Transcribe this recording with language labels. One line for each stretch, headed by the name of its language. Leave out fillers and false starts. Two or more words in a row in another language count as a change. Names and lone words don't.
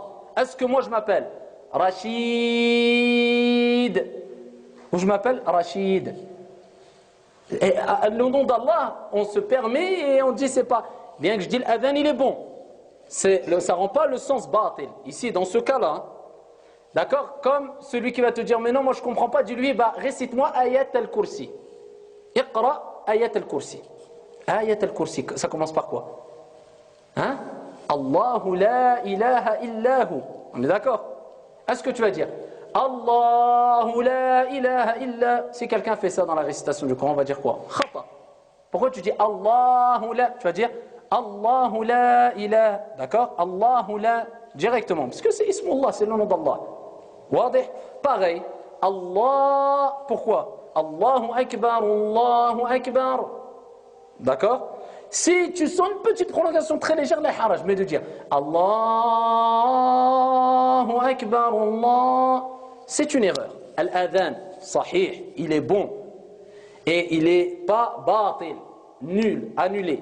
French: Est-ce que moi je m'appelle Rachid ou je m'appelle Rachid? Et le nom d'Allah, on se permet et on dit c'est pas bien que je dis l'adhan il est bon, ça ne rend pas le sens batil. Ici, dans ce cas-là, hein. D'accord? Comme celui qui va te dire, mais non, moi je ne comprends pas, dis-lui, bah, récite-moi
Arabic: آية الكرسي. اقرأ آية الكرسي. آية الكرسي,
French: ça commence par quoi? Hein?
Arabic: الله لا إله إلا هو.
French: On est d'accord? Est-ce que tu vas dire
Arabic: الله لا إله إلا?
French: Si quelqu'un fait ça dans la récitation du Coran, on va dire quoi? Khata. Pourquoi tu dis
Arabic: الله لا?
French: Tu vas dire
Arabic: الله لا إله.
French: D'accord?
Arabic: الله لا
French: directement. Parce que c'est Ismullah, c'est le nom d'Allah. Wadih? Pareil. Allah. Pourquoi?
Arabic: الله أكبر، الله أكبر.
French: D'accord? Si tu sens une petite prolongation très légère,
Arabic: لا حرج,
French: mais de dire
Arabic: الله أكبر,
French: Allah, c'est une erreur.
Arabic: الأذان، صحيح,
French: il est bon. Et il n'est pas batil, nul, annulé.